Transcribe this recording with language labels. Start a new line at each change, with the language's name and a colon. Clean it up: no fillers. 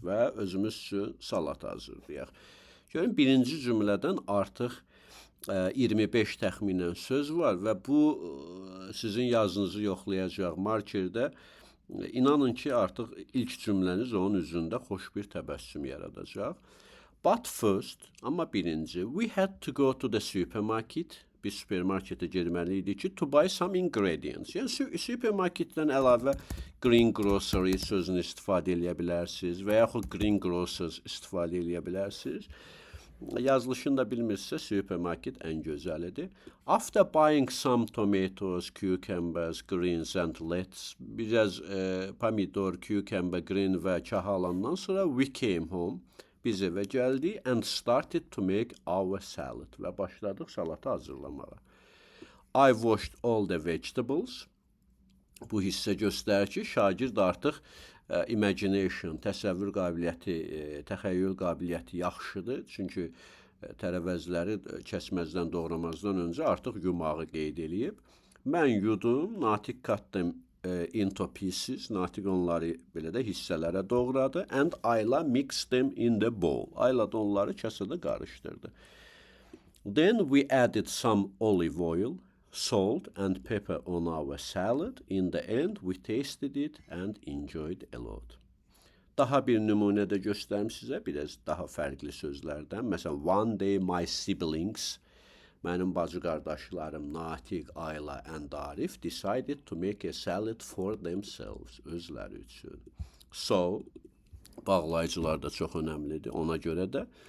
Azerbaijani: Və özümüz üçün salat hazırlayaq. Görün, birinci cümlədən artıq 25 təxminən söz var və bu sizin yazınızı yoxlayacaq markerdə. İnanın ki, artıq ilk cümləniz onun üzündə xoş bir təbəssüm yaradacaq.
English: But first,
Azerbaijani: amma birinci,
English: we had to go to the supermarket.
Azerbaijani: Biz supermarketə girməli idik ki,
English: to buy some ingredients.
Azerbaijani: Yəni, supermarketdən əlavə green grocery sözünü istifadə edə bilərsiniz və yaxud green grocers istifadə edə bilərsiniz. Yazılışını da bilmirsə, supermarket ən gözəlidir.
English: After buying some tomatoes, cucumbers, greens and lettuce,
Azerbaijani: biraz pomidor, cucumber, green və kah alandan sonra
English: we came home,
Azerbaijani: biz evə gəldik
English: and started to make our salad
Azerbaijani: və başladıq salatı hazırlamağa.
English: I washed all the vegetables.
Azerbaijani: Bu hissə göstərir ki, şagird artıq imagination, təsəvvür qabiliyyəti, təxəyyül qabiliyyəti yaxşıdır. Çünki tərəvəzləri kəsməzdən, doğramazdan öncə artıq yumağı qeyd eləyib. Mən yudum,
English: Natiq cut them into pieces.
Azerbaijani: Natiq onları belə də hissələrə doğradı.
English: And Ayla mixed them in the bowl.
Azerbaijani: Ayla da onları kasada qarışdırdı.
English: Then we added some olive oil, salt and pepper on our salad. In the end, we tasted it and enjoyed a lot.
Azerbaijani: Daha bir nümunə də göstərim sizə, biraz daha fərqli sözlərdən.
English: Məsələn, one day my siblings,
Azerbaijani: mənim bacı qardaşlarım
English: Natiq, Ayla and Arif decided to make a salad for themselves,
Azerbaijani: özləri üçün. So, bağlayıcılar da çox önəmlidir, ona görə də.